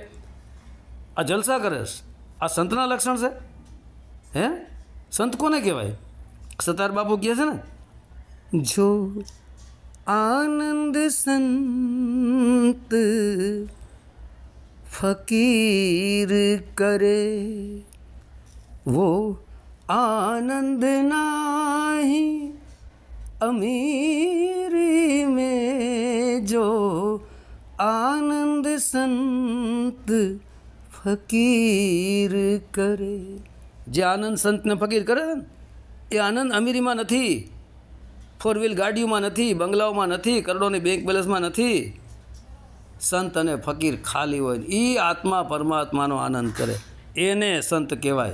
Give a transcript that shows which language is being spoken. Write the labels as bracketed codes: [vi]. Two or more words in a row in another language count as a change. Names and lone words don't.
[gu] આ જલસા કરે છે. આ સંતના લક્ષણ છે? હે સંત કોને કહેવાય? સતાર બાપુ કહે છે ને, [hi] जो आनंद संत फकीर करे वो आनंद नाही अमीरी में, जो आनंद संत फकीर करे. [gu] જે આનંદ સંતને ફકીર કરે ને એ આનંદ અમીરીમાં નથી, 4 વ્હીલ ગાડીઓમાં નથી, બંગલાઓમાં નથી, કરોડોની બેંક બેલેન્સમાં નથી. સંત અને ફકીર ખાલી હોય એ આત્મા પરમાત્માનો આનંદ કરે, એને સંત કહેવાય.